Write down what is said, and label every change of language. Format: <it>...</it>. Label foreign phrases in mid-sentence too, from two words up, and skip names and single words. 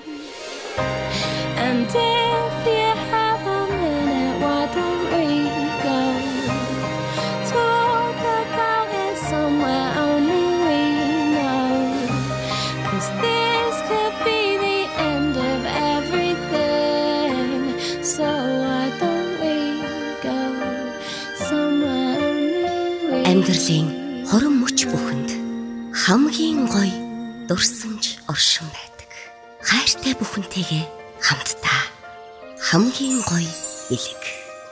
<en>And if you have a minute, why don't we go talk about it somewhere only we know? 'Cause this could be the end of everything. So why don't we go somewhere only we know?</en> <mn>Амьдралын хорон мөч бүхэнд хамгийн гоё дурсамж оршин байдаг. Хайртай бүхэнтэйгээ хамтдаа хамгийн гоё элэг.</mn>